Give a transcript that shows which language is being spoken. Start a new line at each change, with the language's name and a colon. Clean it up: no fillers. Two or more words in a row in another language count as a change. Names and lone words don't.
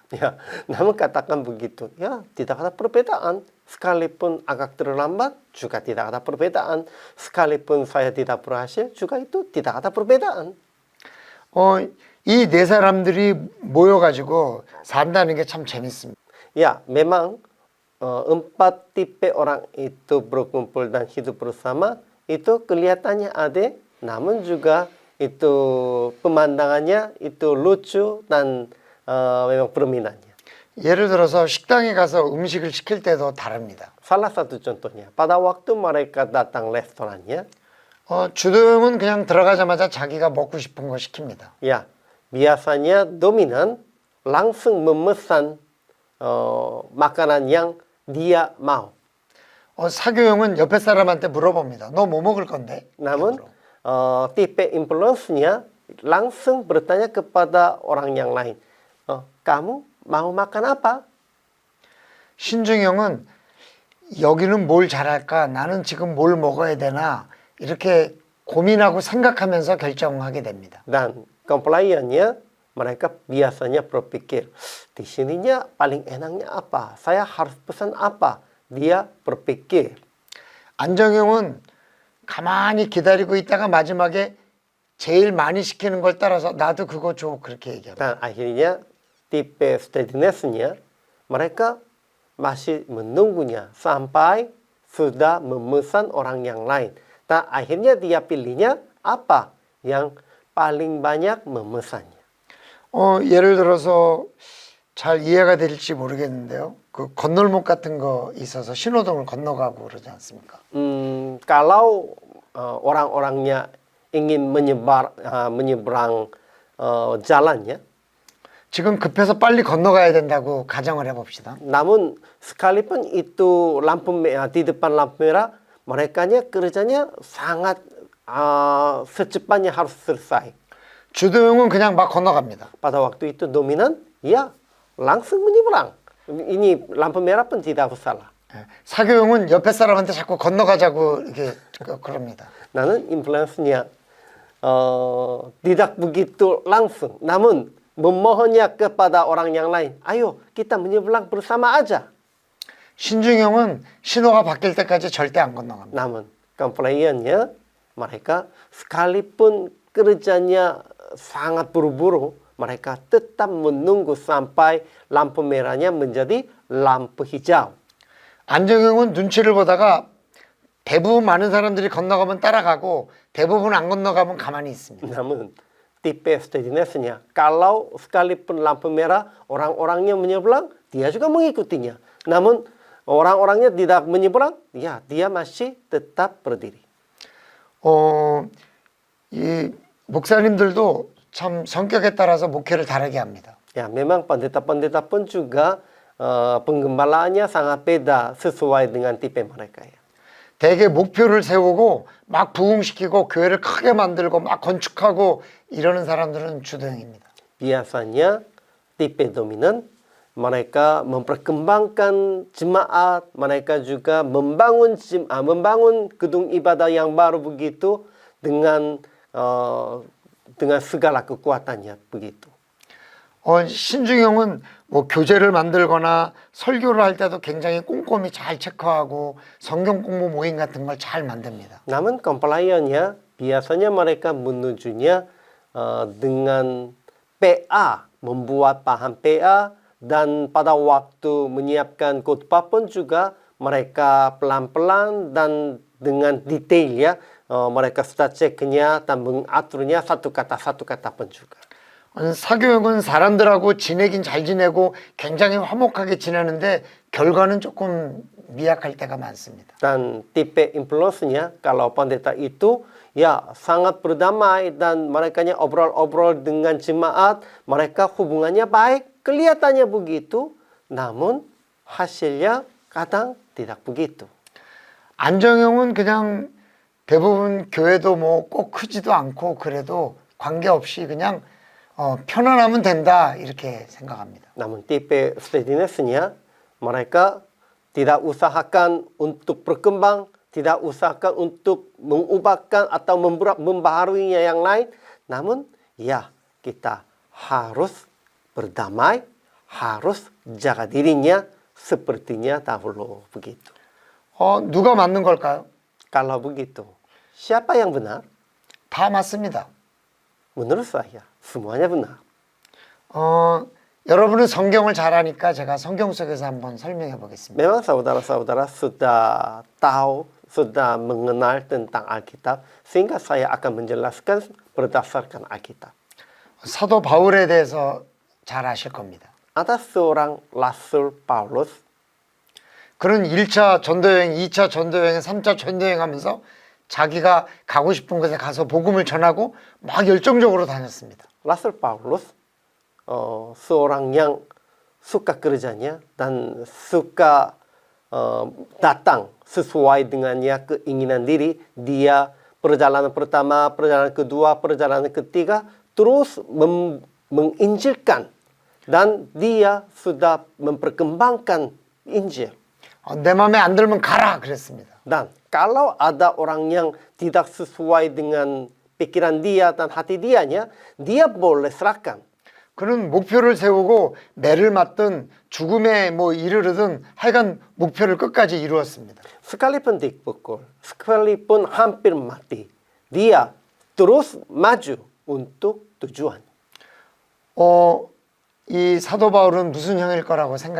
Indonesian: Ya, namun katakan begitu, ya tidak ada perbedaan. Sekalipun agak terlambat, juga tidak ada perbedaan. Sekalipun saya tidak berhasil, juga itu tidak ada perbedaan.
Korean: 이 네 사람들이 모여가지고 산다는 게 참 재밌습니다.
Indonesian: Ya, memang empat tipe orang itu berkumpul dan hidup bersama, itu kelihatannya ada, namun juga itu pemandangannya itu lucu dan memang permainannya.
Korean: 예를 들어서 식당에 가서 음식을 시킬 때도 다릅니다.
Indonesian: Salah satu contohnya, pada waktu mereka datang restorannya,
Korean: 주동은 그냥 들어가자마자 자기가 먹고 싶은 거 시킵니다.
Indonesian: ya biasanya dominan langsung memesan makanan yang dia mau.
Korean: 사교용은 옆에 사람한테 물어봅니다. 너 뭐 먹을 건데?
Indonesian: Namun tipe influence-nya langsung bertanya kepada orang yang lain. Kamu mau makan apa?
Korean: 신중형은 여기는 뭘 잘할까? 나는 지금 뭘 먹어야 되나? 이렇게 고민하고 생각하면서 결정하게 됩니다.
Indonesian: Dan compliance-nya mereka biasanya berpikir, di sininya paling enaknya apa? Saya harus pesan apa? Dia berpikir.
Korean: 안정형은 가만히 기다리고 있다가 마지막에 제일 많이 시키는 걸 따라서 나도 그거 줘 그렇게 얘기합니다.
Indonesian: Dan akhirnya tipe steadiness-nya mereka masih menunggunya sampai sudah memesan orang yang lain. Dan akhirnya dia pilihnya apa yang paling banyak memesannya.
Korean: 예를 들어서 잘 이해가 될지 모르겠는데요. 그 건널목 같은 거 있어서 신호등을 건너가고 그러지 않습니까?
Indonesian: Kalau orang-orangnya ingin menyeberang jalannya,
Korean: 지금 급해서 빨리 건너가야 된다고 가정을 해봅시다.
Indonesian: namun sekalipun itu di depan lampu merah, merekanya kerjanya sangat secepatnya harus selesai.
Korean: 주도형은 그냥 막 건너갑니다.
Indonesian: Pada waktu itu dominan, ya langsung menyeberang. Ini lampu merah pun tidak salah.
Korean: 사교형은 옆에 사람한테 자꾸 건너가자고 이렇게 그럽니다.
Indonesian: Namun influence-nya tidak begitu langsung. Namun memohonnya kepada orang yang lain. Ayo kita menyeberang bersama aja.
Korean: 신중형은 신호가 바뀔 때까지 절대 안 건너갑니다.
Indonesian: Namun compliance-nya mereka sekalipun kerjanya sangat buru-buru, mereka tetap menunggu sampai lampu merahnya menjadi lampu hijau.
Korean: 안정형은 눈치를 보다가 대부분 많은 사람들이 건너가면 따라가고 대부분 안 건너가면 가만히 있습니다.
Indonesian: Namun tipe steadiness-nya, kalau sekalipun lampu merah orang-orangnya menyeberang, dia juga mengikutinya. Namun orang-orangnya tidak menyeberang, ya dia masih tetap berdiri.
Korean: 이 목사님들도 참 성격에 따라서 목회를 다르게 합니다.
Indonesian: Ya memang pendeta-pendeta pun juga penggembalaannya sangat beda sesuai dengan tipe mereka ya.
Korean: 대개 목표를 세우고 막 부흥시키고 교회를 크게 만들고 막 건축하고 이러는 사람들은 주도형입니다.
Indonesian: Biasanya tipe dominan mereka memperkembangkan jemaat, mereka juga membangun gedung ibadah yang baru begitu dengan dengan segala kekuatannya begitu.
Korean: 신중형은 뭐 교재를 만들거나 설교를 할 때도 굉장히 꼼꼼히 잘 체크하고 성경 공부 모임 같은 걸 잘 만듭니다.
Indonesian: Namun compliance-nya biasanya mereka menujunya dengan PA, membuat paham PA, dan pada waktu menyiapkan khotbah pun juga mereka pelan-pelan dan dengan detail ya. Mereka sudah ceknya dan mengaturnya satu kata pun juga.
Korean: 사교육은 사람들하고 지내긴 잘 지내고 굉장히 화목하게 지내는데 결과는 조금 미약할 때가 많습니다.
Indonesian: Dan tipe influence-nya kalau pendeta itu ya sangat berdamai dan merekanya obrol-obrol dengan jemaat, mereka hubungannya baik, kelihatannya begitu, namun hasilnya kadang tidak begitu.
Korean: 안정형은 그냥 대부분 교회도 뭐 꼭 크지도 않고 그래도 관계없이 그냥 편안하면 된다 이렇게 생각합니다.
Indonesian: Namun tipe steadiness-nya mereka tidak usahakan untuk berkembang, tidak usahakan untuk mengubahkan atau membaharuinya yang lain. Namun ya kita harus berdamai, harus jaga dirinya sepertinya dahulu begitu.
Korean: 누가 맞는 걸까요?
Indonesian: Kalau begitu, siapa yang benar?
Korean: 다 맞습니다.
Indonesian: Menurut saya semuanya benar.
Korean: 여러분은 성경을 잘 아니까 제가 성경 속에서 한번 설명해 보겠습니다.
Indonesian: Memang saudara-saudara sudah tahu, sudah mengenal tentang Alkitab, sehingga saya akan menjelaskan berdasarkan Alkitab.
Korean: 사도 바울에 대해서 잘 아실 겁니다.
Indonesian: Ada seorang Rasul Paulus,
Korean: 그는 1차 전도여행, 2차 전도여행, 3차 전도여행 하면서 자기가 가고 싶은 곳에 가서 복음을 전하고 막 열정적으로 다녔습니다.
Indonesian: Rasul Paulus seorang yang suka kerjanya dan suka datang sesuai dengannya keinginan diri. Dia perjalanan pertama, perjalanan kedua, perjalanan ketiga terus menginjilkan dan dia sudah memperkembangkan Injil.
Korean: 내 마음에 안 들면 가라 그랬습니다.
Indonesian: Dan kalau ada orang yang tidak sesuai dengan pikiran dia dan hati dianya, dia boleh serahkan.
Korean: 그는 목표를 세우고 매를 맞든 죽음에 뭐 이르르든 하여간 목표를 끝까지 이루었습니다.
Indonesian: Sekalipun dipukul, sekalipun hampir mati, dia terus maju untuk tujuan.
Korean: 이 사도 바울은 무슨 형일 거라고 생각이